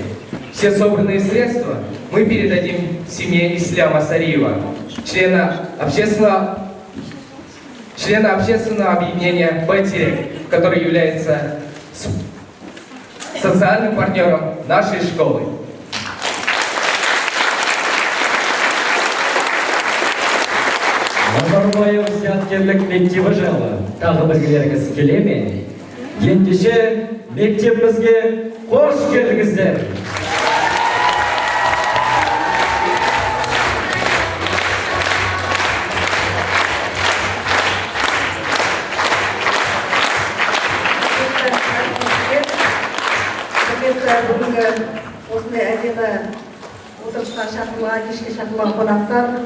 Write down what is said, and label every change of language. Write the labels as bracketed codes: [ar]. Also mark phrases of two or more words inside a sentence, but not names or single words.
[ru] Все собранные средства мы передадим семье Исляма Сариева, члена общественного объединения «Байтерек», который является социальным партнером нашей школы. [kk] Назарбаев зияткерлік мектебі жайлы тағы білгілеріңіз келе ме? Ендеше мектебімізге қош келдіңіздер. Бүгінгі осындай әдемі отырысқа шақырылған, кешке шақырылған қонақтар,